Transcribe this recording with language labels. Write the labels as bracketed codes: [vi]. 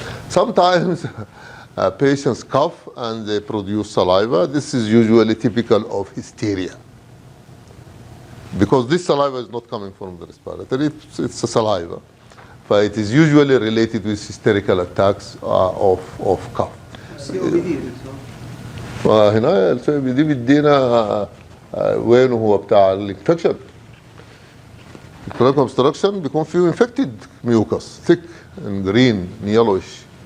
[en] Sometimes patients cough and they produce saliva. This is usually typical of hysteria, because this saliva is not coming from the respiratory, it's a saliva. But it is usually related with hysterical attacks of cough. COPD. [ar] فهنا السبب دي بيدينا وين هو بتاع الانفكشن. [en] الكلام obstruction [ar] بيكون فيه [en] infected mucus thick and green yellowish.